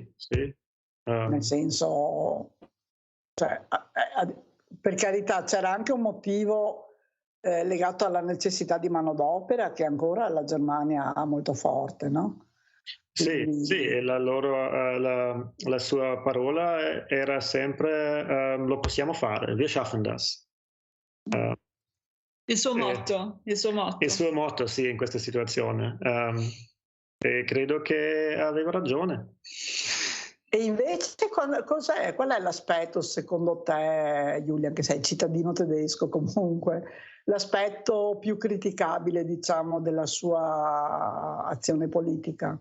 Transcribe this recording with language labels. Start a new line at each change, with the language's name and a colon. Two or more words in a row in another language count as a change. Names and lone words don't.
Italian: Nel senso, cioè, per carità, c'era anche un motivo legato alla necessità di manodopera che ancora la Germania ha molto forte, no? Quindi... Sì, e la sua parola era sempre lo possiamo fare,
German: wir schaffen das.
Italian: Il suo motto. Il suo motto, sì, in questa situazione. E credo che aveva ragione. E invece qual è l'aspetto, secondo te, Giulia, che sei cittadino tedesco comunque, l'aspetto più criticabile, diciamo, della sua azione politica?